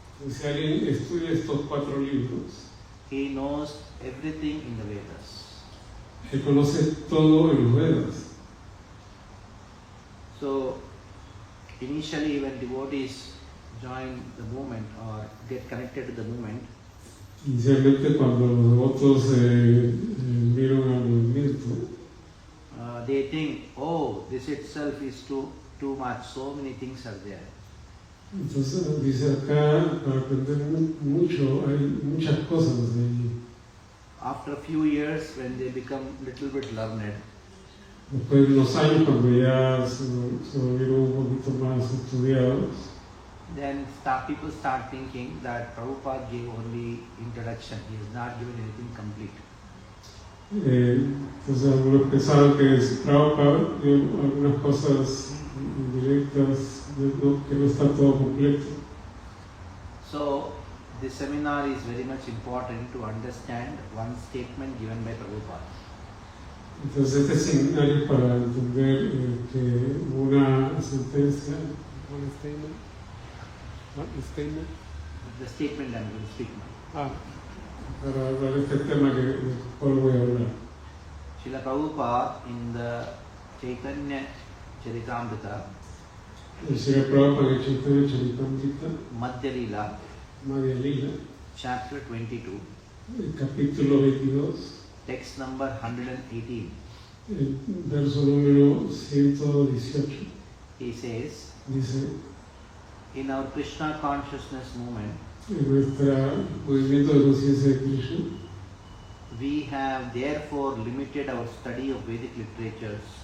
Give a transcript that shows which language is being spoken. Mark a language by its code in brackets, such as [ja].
[es] Si alguien estudia estos 4 libros, [en] he knows everything in the Vedas. [es] él conoce todo en los Vedas. [en] So initially when devotees join the movement or get connected to the movement, [es] Inicialmente cuando los devotos vieron al movimiento, [en] they think, oh, this itself is too much, so many things are there. [es] entonces dice acá, para aprender mucho, hay muchas cosas de allí. [en] After a few years, when they become little bit learned, [es] Después de unos años, cuando ya se volvieron un poquito más estudiados, [en] then people start thinking that Prabhupada gave only introduction, he has not given anything complete. [es] Entonces algunos pensaban que Prabhupada dio algunas cosas indirectas, que no está todo completo. [en] So the seminar is very much important to understand one statement given by Prabhupada. [es] Entonces este seminario es para entender que una sentencia, [en] The statement I'm going to speak now. [es] para hablar de este tema del cual voy a hablar. [en] Srila Prabhupada in the Chaitanya Charitamrita, [es] El Srila Prabhupada en el Chaitanya Charitamrita, [en] Madhya Lila, [es] Madhya Lila, [en] chapter 22, [es] el capítulo 22, [en] text number 118. [es] el verso número 118, [en] He says, [es] dice: [en] in our Krishna consciousness movement, [es] en nuestro movimiento de conciencia de Krishna, [en] we have therefore limited our study of Vedic literatures.